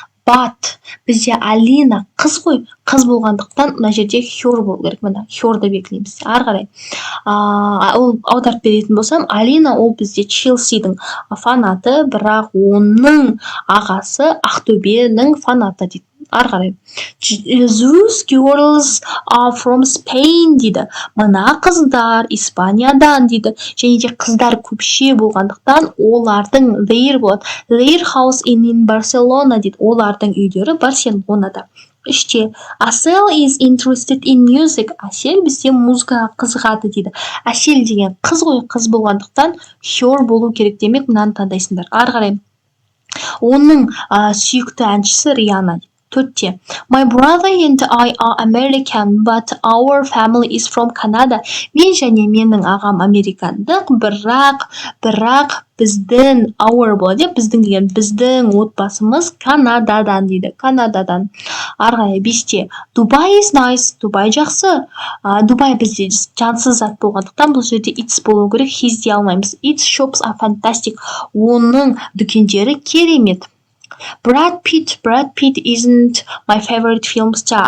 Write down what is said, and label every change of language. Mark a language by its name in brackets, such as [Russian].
[Kazakh] But бізде Алина қыз ғой, қыз болғандықтан мына жерде her болу керек. Мына herді белгілейміз. Ары қарай. Ол аударып беретін болсам, Алина ол бізде Челсидің фанаты, бірақ оның ағасы Ақтөбенің фанаты дейді. Ары қарай. [English] Those girls are from Spain дейді. [Kazakh] Мына қыздар Испаниядан дейді. Және де қыздар көпше болғандықтан олардың their болады. [English] Their house in Barcelona дейді. [Kazakh] Олардың үйлері Барселонада. [English] Үште, Asel is interested in music. [Kazakh] Асел бізде музыкаға қызығады дейді. Асел деген қыз ғой, қыз болғандықтан her болу керек демек, мынаны таңдайсыңдар. Ары қарай. Оның сүйікті әншісі Риана. Төртте. [English] My brother and I are American, but our family is from Canada. [Kazakh] Мен және менің ағам американдық, бірақ біздің our болады. Біздің деген біздің отбасымыз Канададан дейді. Канададан. Ары қарай. Бесте. [English] Dubai is nice. [Kazakh] Дубай жақсы. Дубай бізде жансыз зат болғандықтан бұл жерде it's болу керек. His дей алмаймыз. [English] Its shops are fantastic. [Kazakh] Оның дүкендері керемет. [English] Brad Pitt isn't my favorite film star.